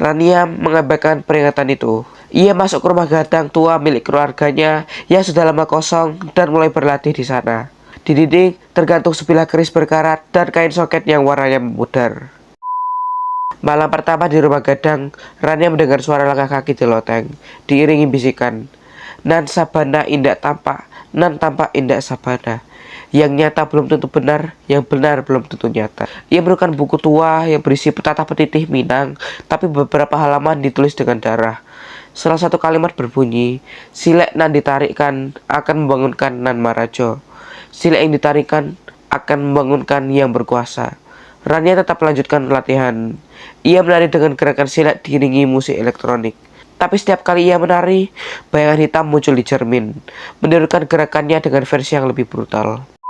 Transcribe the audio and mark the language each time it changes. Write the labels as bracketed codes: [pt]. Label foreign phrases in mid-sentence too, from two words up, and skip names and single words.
[id] Rania mengabaikan peringatan itu. Ia masuk ke rumah gadang tua milik keluarganya yang sudah lama kosong dan mulai berlatih di sana. Di dinding tergantung sebilah keris berkarat dan kain soket yang warnanya memudar. Malam pertama di rumah gadang, Rania mendengar suara langkah kaki di loteng, diiringi bisikan. [min] Nan sabana indak tampak, nan tampak indak sabana. [id] Yang nyata belum tentu benar, yang benar belum tentu nyata. Ia menemukan buku tua yang berisi petata petitih Minang, tapi beberapa halaman ditulis dengan darah. Salah satu kalimat berbunyi, [min] silek nan ditarikkan akan membangunkan Nan Marajo. [id] Silek yang ditarikan akan membangunkan yang berkuasa. Rania tetap melanjutkan latihan. Ia menari dengan gerakan silek diiringi musik elektronik. Tapi setiap kali ia menari, bayangan hitam muncul di cermin, menirukan gerakannya dengan versi yang lebih brutal.